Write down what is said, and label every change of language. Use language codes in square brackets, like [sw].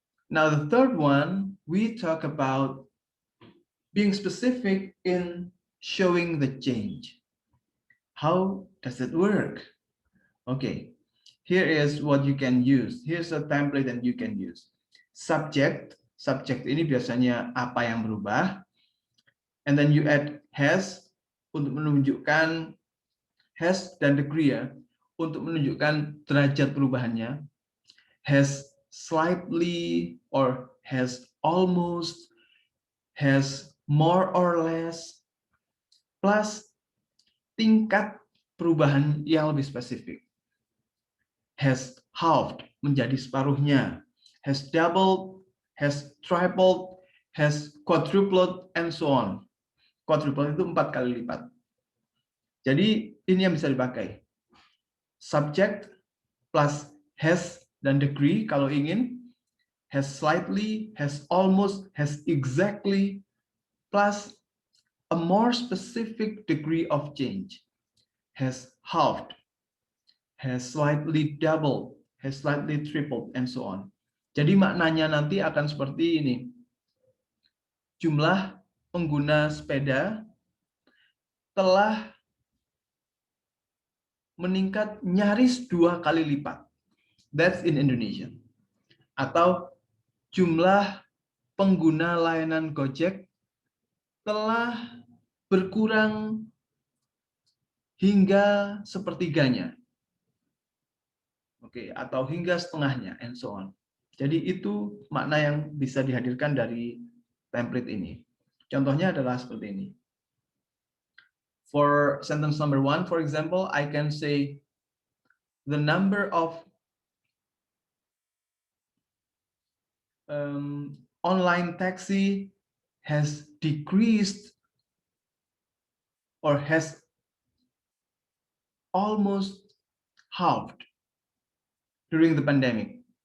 [en] Now the third one, we talk about being specific in showing the change. How does it work? Okay, here is what you can use. Here's a template that you can use. [id] Subject ini biasanya apa yang berubah. [en] And then you add [id] has untuk menunjukkan has dan degree ya, untuk menunjukkan derajat perubahannya. [en] Has slightly or has almost, has more or less, [id] plus tingkat perubahan yang lebih spesifik. [en] Has halved, [id] menjadi separuhnya. [en] Has doubled, has tripled, has quadrupled, and so on. [id] Quadrupled itu 4 kali lipat. Jadi ini yang bisa dipakai. Subject plus has dan degree kalau ingin. [en] Has slightly, has almost, has exactly, plus a more specific degree of change. Has halved, has slightly doubled, has slightly tripled, and so on. [id] Jadi maknanya nanti akan seperti ini. Jumlah pengguna sepeda telah meningkat nyaris 2 kali lipat. [en] That's in Indonesian. [id] Atau jumlah pengguna layanan Gojek telah berkurang hingga sepertiganya. Oke, atau hingga setengahnya, [en] and so on. [id] Jadi itu makna yang bisa dihadirkan dari template ini. Contohnya adalah seperti ini. [en] For sentence number 1, for example, I can say the number of online taxi has decreased or has almost halved during the pandemic.